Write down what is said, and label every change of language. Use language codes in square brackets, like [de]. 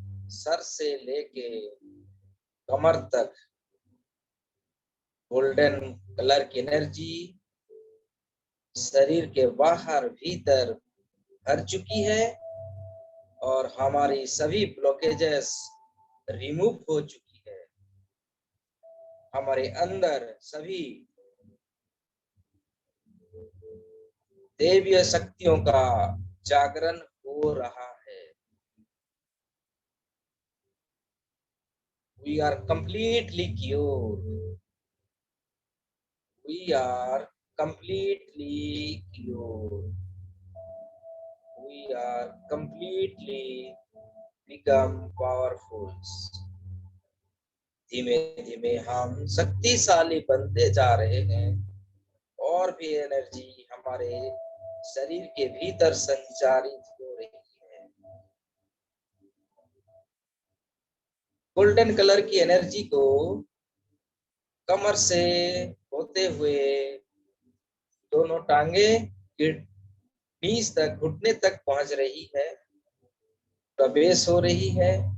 [hi] Sir से लेके कमर तक गोल्डन कलर की एनर्जी शरीर के बाहर भीतर भर चुकी है और हमारी सभी ब्लॉकेजेस रिमूव हो चुकी है। हमारे अंदर सभी देवीय शक्तियों का जागरण हो रहा है। [en] We are completely cured. We are completely cured. We are completely become powerful. [hi] धीमे धीमे हम शक्तिशाली बनते जा रहे हैं और भी एनर्जी हमारे शरीर के भीतर संचारित हो रही है। गोल्डन कलर की एनर्जी को कमर से होते हुए दोनों टांगे नीज तक, घुटने तक पहुंच रही है, प्रवेश हो रही है।